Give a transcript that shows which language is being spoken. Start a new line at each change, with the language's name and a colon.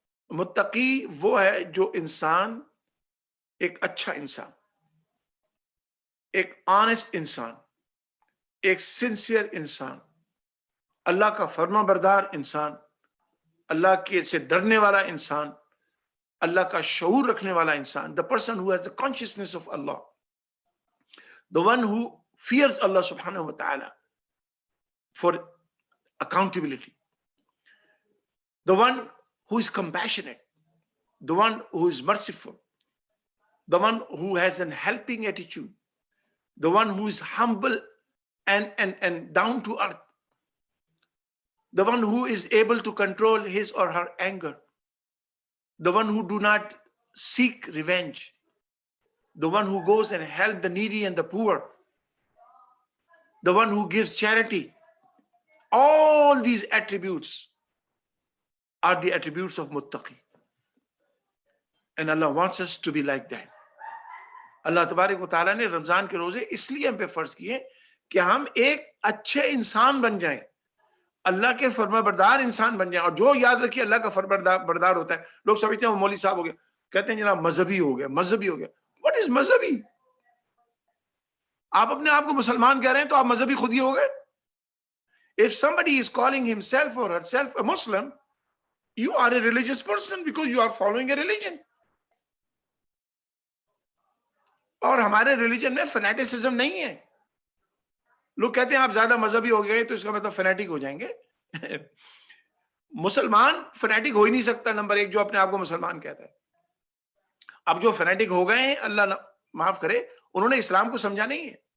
Urdu: متقی وہ ہے جو انسان ایک اچھا انسان، ایک آنےسٹ انسان، ایک سنسیئر انسان، اللہ کا فرما بردار انسان، اللہ کے سے ڈرنے والا انسان، اللہ کا شعور رکھنے والا انسان.
English: the person who has the consciousness of Allah, the one who fears Allah subhanahu wa ta'ala for accountability, the one who is compassionate, the one who is merciful, the one who has an helping attitude, the one who is humble and down to earth, the one who is able to control his or her anger, the one who do not seek revenge, the one who goes and help the needy and the poor, the one who gives charity. All these attributes are the attributes of muttaqi. And Allah wants us to be like that.
Urdu: اللہ تبارک و تعالیٰ نے رمضان کے روزے اس لیے ہم پہ فرض کیے کہ ہم ایک اچھے انسان بن جائیں، اللہ کے فرما بردار انسان بن جائیں. اور جو یاد رکھیے اللہ کا فرما بردار ہوتا ہے، لوگ سمجھتے ہیں وہ مولوی صاحب ہو گیا، کہتے ہیں جناب مذہبی ہو گیا، مذہبی ہو گیا.
English: what is
Urdu: مذہبی؟ آپ اپنے آپ کو مسلمان کہہ رہے ہیں تو آپ مذہبی خود ہی ہو گئے.
English: If somebody is calling himself or herself a Muslim, you are a religious person because you are following a religion.
Urdu: اور ہمارے ریلیجن میں فنیٹسزم نہیں ہے. لوگ کہتے ہیں آپ زیادہ مذہبی ہو گئے تو اس کا مطلب فنیٹک ہو جائیں گے. مسلمان فنیٹک ہو ہی نہیں سکتا نمبر ایک، جو اپنے آپ کو مسلمان کہتا ہے. اب جو فنیٹک ہو گئے ہیں اللہ معاف کرے، انہوں نے اسلام کو سمجھا نہیں ہے.